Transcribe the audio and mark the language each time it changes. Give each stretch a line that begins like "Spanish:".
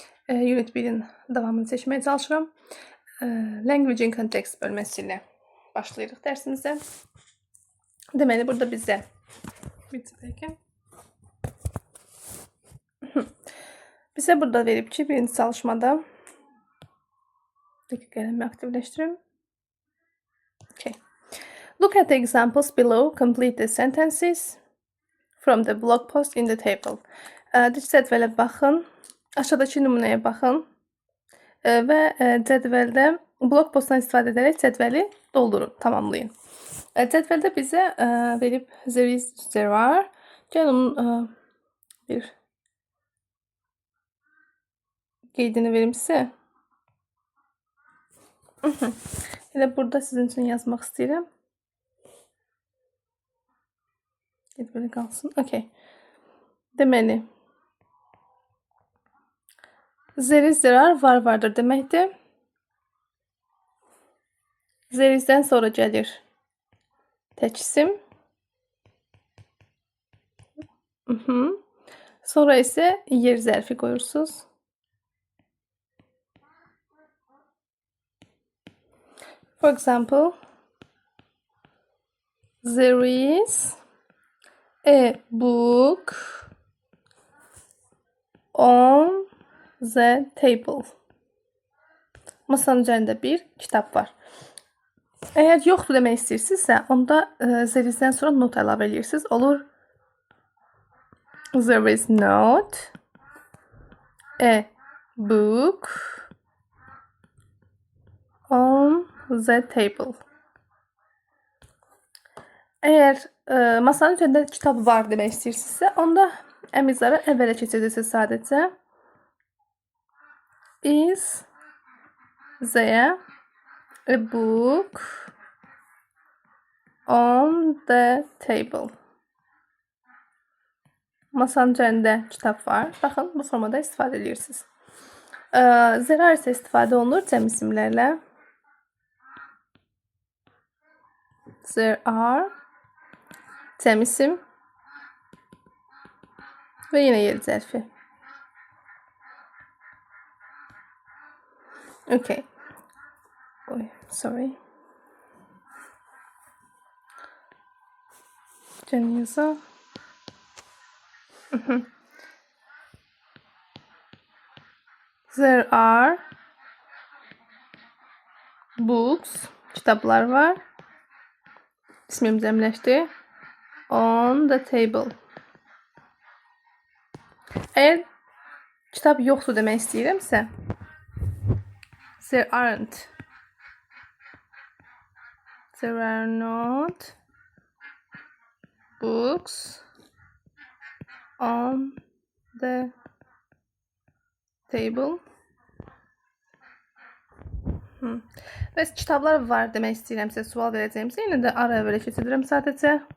Azerbaijani: Unit 1-in davamını seçməyə çalışıram. Language in Context bölməsi ilə başlayırıq dərsimizə. Deməli, burada bizə bizə burada verib ki, birinci çalışmada qələmi aktivləşdirim.
English: Okay. Look at the examples below. Complete the sentences from the blog post in the table.
Azerbaijani: Cədvələ baxın, aşağıdakı nümunəyə baxın və cədvəldə blog postdan istifadə edərək cədvəli doldurun, tamamlayın. Cədvəldə bizə verib there is, there are. Gəl onun bir qeydini verim sizə. Elə burada sizin üçün yazmaq istəyirəm. Belə qalsın. Okay. Deməli, there is, there are, var, vardır deməkdir. There is-dən sonra gəlir tək isim. Sonra isə yer zərfi qoyursunuz.
English: For example, there is a book on the table.
Azerbaijani: Masanın üzərində bir kitab var. Əgər yoxdur demək istəyirsinizsə, onda there is-dən sonra not əlavə edirsiniz.
English: Olur there is not a book on the table.
Azerbaijani: Əgər masanın üzərində kitab var demək istəyirsinizsə, onda əmizləri əvvələ keçirirsiniz sadəcə.
English: Is there a book on the table?
Azerbaijani: Masanın üzərində kitab var. Baxın, bu formada istifadə edirsiniz. There are isə istifadə olunur cəm isimlərlə. There are cəm isim və yenə yer zərfi.
English: Okay. Sorry.
Azerbaijani: Gəlin yazaq.
English: There are books,
Azerbaijani: kitablar var. İsmim cəmləşdi.
English: On the table.
Azerbaijani: Əgər kitab yoxdur demək istəyirəmsə, there aren't.
English: There are not books on the table.
Azerbaijani: Bəs kitablar var demək istəyirəmsə, sual verəcəyimsə, yenə də ara əvvələ keçirirəm sadəcə.